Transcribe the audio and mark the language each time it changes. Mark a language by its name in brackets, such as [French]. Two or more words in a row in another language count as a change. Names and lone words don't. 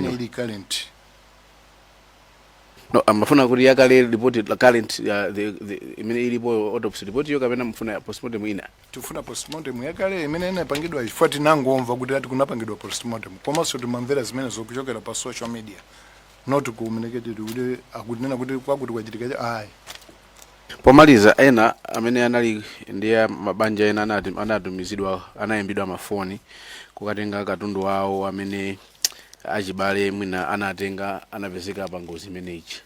[Nyanja] nyawani. Ili current. No, amafuna kuti yakale report la current ya imene ilipo [English] autopsy report [Nyanja] yo kapena mfuna postmortem ina. Tufuna postmortem yakale imene inapangidwa chifukwa tinangomva kuti ati kunapangidwa postmortem. Komanso timamvera zimene zokuchokera pa [English] social media. Not communicated [Nyanja] kuti akunena kuti kwakuti kwachitika ayi. Pomaliza ena amene anali ndiye mabanja ena anatumizidwa anayimbidwa mafoni kukatenga katundu wawo amene achibale mwina anatenga anapezeka pa ngozi imeneyi.